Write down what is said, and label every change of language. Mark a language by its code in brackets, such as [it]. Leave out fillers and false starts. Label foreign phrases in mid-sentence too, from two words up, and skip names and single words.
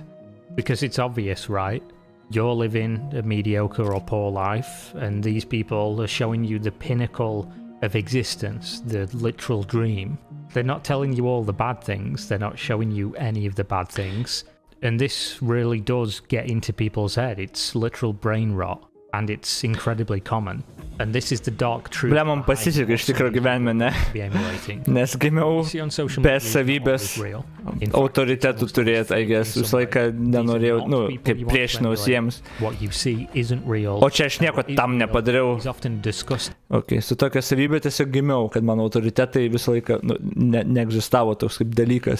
[en] Because it's obvious, right? You're living a mediocre or poor life, and these people are showing you the pinnacle of existence, the literal dream. They're not telling you all the bad things, they're not showing you any of the bad things. And this really does get into people's head. It's literal brain rot, and it's incredibly common. And this is the dark truth. [lt] Ble, man pasisekė iš tikrųjų gyvenime, ne? Nes gimiau be savybės autoritetų turėti, [en] I guess. [lt] Visą laiką nenorėjau, nu, kaip priešinausi jiems. O čia aš nieko tam nepadariau. Ok, su tokia savybė tiesiog gimiau, kad mano autoritetai visą laiką neegzistavo toks kaip dalykas.